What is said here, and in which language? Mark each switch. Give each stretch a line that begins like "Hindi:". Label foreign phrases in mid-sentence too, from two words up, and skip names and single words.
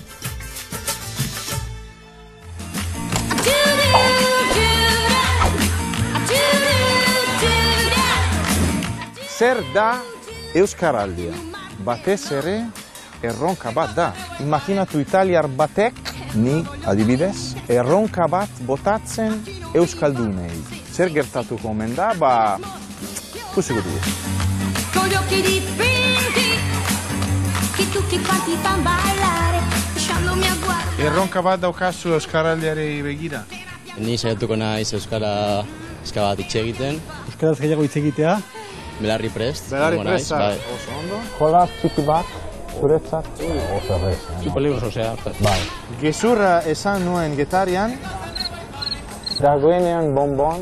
Basque: Zer da euskaraldia? Batez ere erronka bat da. Imaginatu italiar batek, ni adibidez, erronka bat botatzen euskaldunei. Zer gertatuko omen da, ikusiko dugu.
Italian: Con gli occhi dipinti, che tutti quanti fan ballare, lasciandomi a guardare.
Basque: Erronka bat daukazu euskaraldiari begira? Ni saiatuko naiz euskara bat hitz egiten. Euskaraz gehiago hitz egitea? Belarri prest. Belarri prest, oso ondo. Jolas txiki bat, zuretzat, oso errez.
Spanish: Tipo libros, osea.
Basque: Bai. Gezurra esan nuen Getarian, dagoenean bonbon.